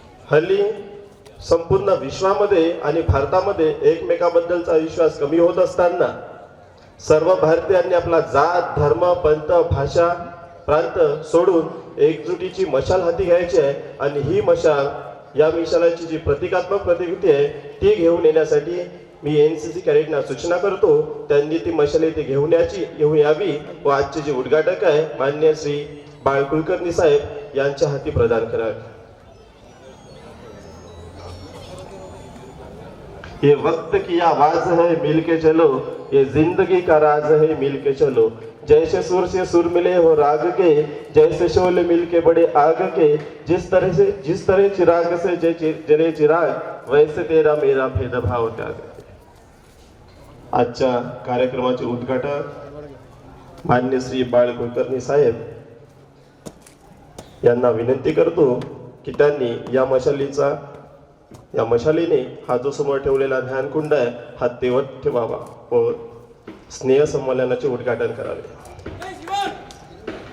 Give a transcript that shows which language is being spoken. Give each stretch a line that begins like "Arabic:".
Marathi: हल्ली संपूर्ण विश्वामध्ये आणि भारतामध्ये एकमेकाबद्दलचा विश्वास कमी होत असताना सर्व भारतीयांनी आपला जात, धर्म, पंथ, भाषा, प्रांत सोडून एकजुटीची मशाल हाती घ्यायची आहे आणि ही मशाल या मिशालाची जी प्रतिकात्मक प्रतिकृती आहे ती घेऊन येण्यासाठी मी NCC कॅडेटना सूचना करतो. त्यांनी ती मशाल इथे घेऊन यावी व आजचे जे उद्घाटक आहे मान्य श्री बाळ कुलकर्णी साहेब यांच्या हाती प्रदान करावे।
Hindi: ये वक्त की आवाज है मिल के चलो, ये जिंदगी का राज है मिल के चलो। जैसे सुर से सुर मिले हो राग के, जैसे शोले मिल के बड़े आग के। जिस तरह चिराग से जले चिराग, वैसे तेरा मेरा भेदभाव त्याग।
Marathi: आजच्या कार्यक्रमाचे उद्घाटक मान्य श्री बाळ कुलकर्णी साहेब यांना विनंती करतो की त्यांनी या मशालीने हा जो समोर ठेवलेला ध्यानकुंड आहे हा तेवत ठेवावा व स्नेह संमेलनाचे उद्घाटन करावे।